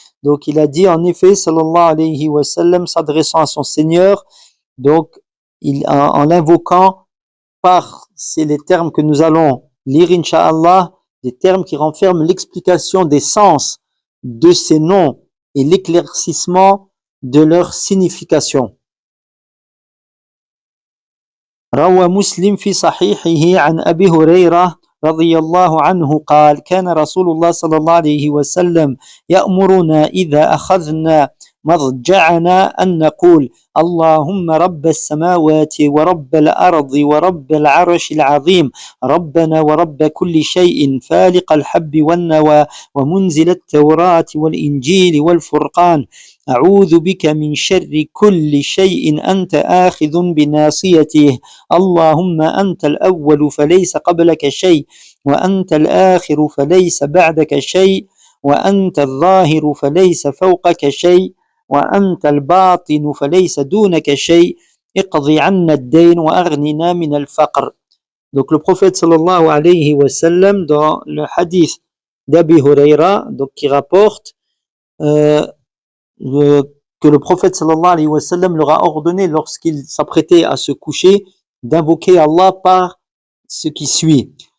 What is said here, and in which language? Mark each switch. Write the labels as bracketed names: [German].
[French] Donc il a dit en effet, sallallahu alayhi wa sallam, s'adressant à son Seigneur, donc en l'invoquant par, c'est les termes que nous allons lire incha'Allah, des termes qui renferment l'explication des sens de ces noms et l'éclaircissement de leur signification. [Arabic] روى مسلم في صحيحه عن أبي هريرة رضي الله عنه قال كان رسول الله صلى الله عليه وسلم يأمرنا إذا أخذنا مضجعنا أن نقول اللهم رب السماوات ورب الأرض ورب العرش العظيم ربنا ورب كل شيء فالق الحب والنوى ومنزل التوراة والإنجيل والفرقان أعوذ بك من شر كل شيء أنت آخذ بناصيته اللهم أنت الأول فليس قبلك شيء وأنت الآخر فليس بعدك شيء وأنت الظاهر فليس فوقك شيء وأنت الباطن فليس دونك شيء اقض عنا الدين وأغننا من الفقر. [French] Donc le prophète sallallahu alayhi wa sallam, dans le hadith d'Abi Huraira, donc qui rapporte que le prophète sallallahu alayhi wa sallam leur a ordonné lorsqu'il s'apprêtait à se coucher d'invoquer Allah par ce qui suit.